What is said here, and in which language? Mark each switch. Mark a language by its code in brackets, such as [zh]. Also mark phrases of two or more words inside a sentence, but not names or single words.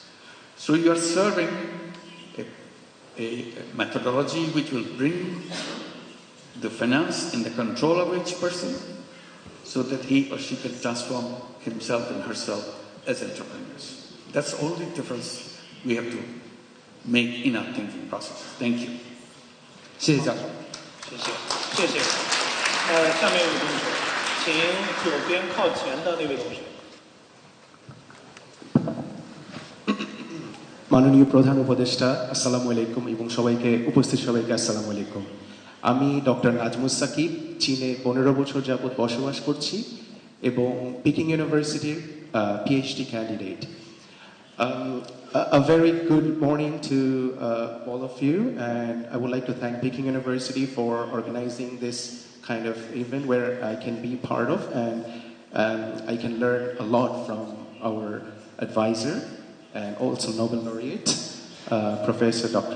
[en] So you are serving a methodology which will bring the finance in the control of each person so that he or she can transform himself and herself as entrepreneurs. That's the only difference we have to make in our thinking process. Thank you. [zh] 谢谢教授。谢谢。下面一位同学，请左边靠前的那位同学。 [bn] মাননীয় প্রধান উপদেষ্টা [ar] السلام عليكم [bn] এবং সবাইকে উপস্থিত সবাইকে [ar] السلام عليكم. [bn] আমি ডক্টর নাজমুস সাকিব, চীনে 15 বছর যাবত বসবাস করছি এবং পিকিং ইউনিভার্সিটির [en] PhD candidate. A very good morning to all of you, and I would like to thank Peking University for organizing this kind of event where I can be part of, and I can learn a lot from our advisor and also Nobel laureate, Professor Dr.